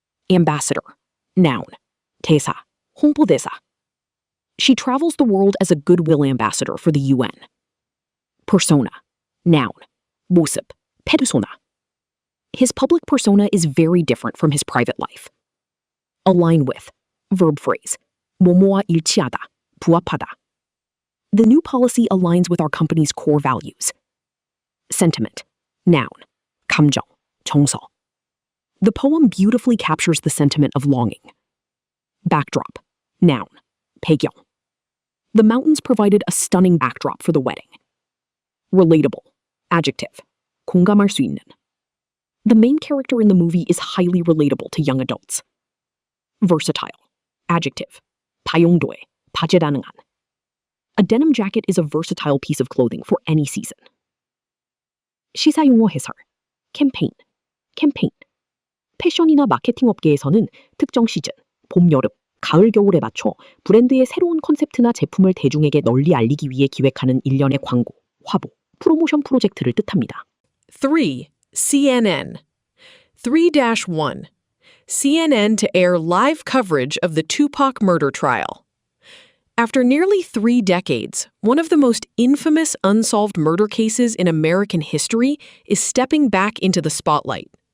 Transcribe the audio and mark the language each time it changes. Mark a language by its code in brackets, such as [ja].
[en] Ambassador. Noun. [ko] 대사, 홍보대사. [en] She travels the world as a goodwill ambassador for the UN. Persona. Noun. [ko] 모습, 페르소나. [en] His public persona is very different from his private life. Align with. Verb phrase. [ko] 뭐뭐와 일치하다, 부합하다. [en] The new policy aligns with our company's core values. Sentiment. Noun. [ko] 감정, 정서. [en] The poem beautifully captures the sentiment of longing. Backdrop. Noun. 배경. The mountains provided a stunning backdrop for the wedding. Relatable. Adjective. [ko] 공감할 수 있는. [en] The main character in the movie is highly relatable to young adults. Versatile. Adjective. [ko] 다용도해, 다재다능한. [en] A denim jacket is a versatile piece of clothing for any season. [ko] 시사용어 해설. 캠페인. 패션이나 마케팅 업계에서는 특정 시즌, 봄, 여름, 가을, 겨울에 맞춰 브랜드의 새로운 컨셉트나 제품을 대중에게 널리 알리기 위해 기획하는 일련의 광고, 화보, 프로모션 프로젝트를 뜻합니다. 3. CNN. 3-1. [en] CNN to air live coverage of the Tupac murder trial. After nearly 3 decades, one of the most infamous unsolved murder cases in American history is stepping back into the spotlight.